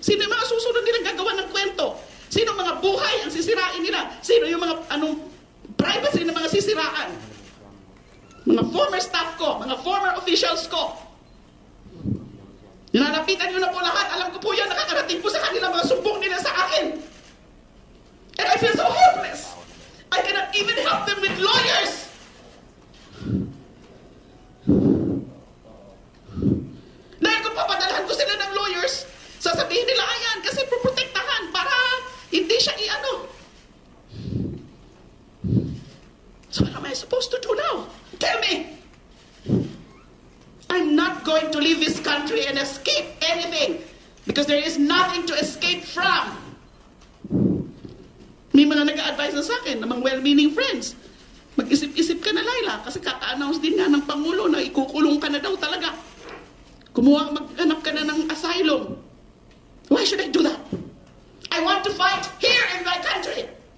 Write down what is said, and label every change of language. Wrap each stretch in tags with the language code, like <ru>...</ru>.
<tl>Sino yung mga susunod nilang gagawa ng kwento? Sino mga buhay ang sisirain nila? Sino yung mga privacy na mga sisiraan? Mga former staff ko, mga former officials ko. Nilalapitan nyo na po lahat. Alam ko po yan, nakakarating po sa kanila mga sumbong nila sa akin.</tl> <en>And I feel so helpless. I cannot even help them with lawyers.</en> <tl>Dahil kung papadalahan ko sila ng lawyers, sasabihin nila, ayan, kasi proprotektahan para hindi siya i-ano.</tl> <en>So what am I supposed to do now? Tell me. I'm not going to leave this country and escape anything because there is nothing to escape from.</en> <tl>May mga nag-a-advise na sa akin, ng mga</tl> <en>well-meaning friends.</en> <tl>Mag-isip-isip ka na, Laila, kasi kaka-announce din nga ng Pangulo na ikukulong ka na daw talaga. Maghanap ka na ng asylum.</tl> <en>Why should I do that? I want to fight here in my country.</en>